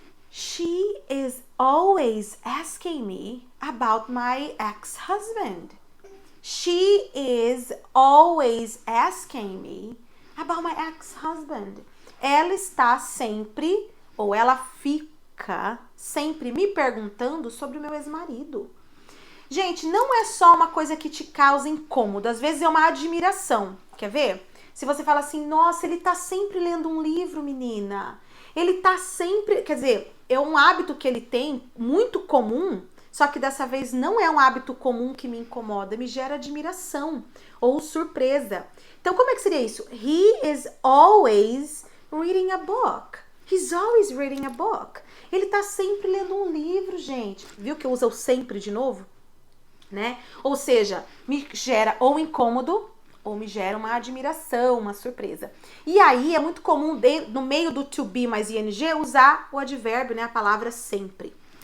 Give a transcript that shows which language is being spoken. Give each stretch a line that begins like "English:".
English: She is always asking me about my ex-husband. She is always asking me about my ex-husband.
Portuguese: Ela está sempre, ou ela fica sempre me perguntando sobre o meu ex-marido. Gente, não é só uma coisa que te causa incômodo, às vezes é uma admiração. Quer ver? Se você fala assim, nossa, ele tá sempre lendo um livro, menina. Ele tá sempre, quer dizer, é um hábito que ele tem, muito comum, só que dessa vez não é um hábito comum que me incomoda, me gera admiração ou surpresa. Então, como é que seria isso?
English: He is always reading a book. He's always reading a book.
Portuguese: Ele tá sempre lendo um livro, gente. Viu que eu uso o sempre de novo? Né? Ou seja, me gera ou incômodo ou me gera uma admiração, uma surpresa. E aí é muito comum no meio do to be mais ing usar o advérbio, né, a palavra sempre.